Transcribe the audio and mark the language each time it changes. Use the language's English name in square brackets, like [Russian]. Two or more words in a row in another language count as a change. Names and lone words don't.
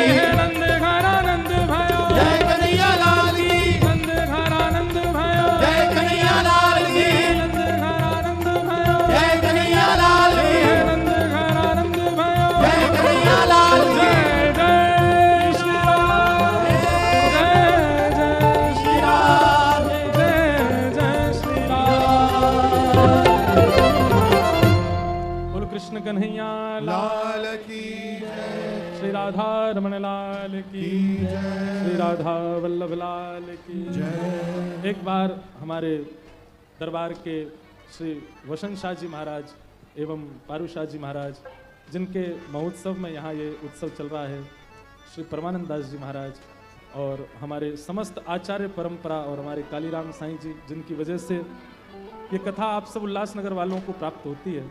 [Hindi] हे नंद घर आनंद भयो जय कन्हैया लाल की नंद घर आनंद भयो जय कन्हैया लाल की नंद घर आनंद भयो जय कन्हैया लाल की हे नंद घर आनंद भयो जय कन्हैया लाल की जय जय श्री राम जय जय श्री राम जय जय श्री राम। बोलो कृष्ण कन्हैया लाल की जय श्री राधा रमण लाल की श्री राधा वल्लभ लाल की जय एक बार हमारे दरबार के श्री वसंत शाह जी महाराज एवं पारू शाह जी महाराज जिनके महोत्सव में यहाँ ये उत्सव चल रहा है, श्री परमानंद दास जी महाराज और हमारे समस्त आचार्य परंपरा और हमारे कालीराम साईं जी जिनकी वजह से ये कथा आप सब उल्लासनगर वालों को प्राप्त होती है।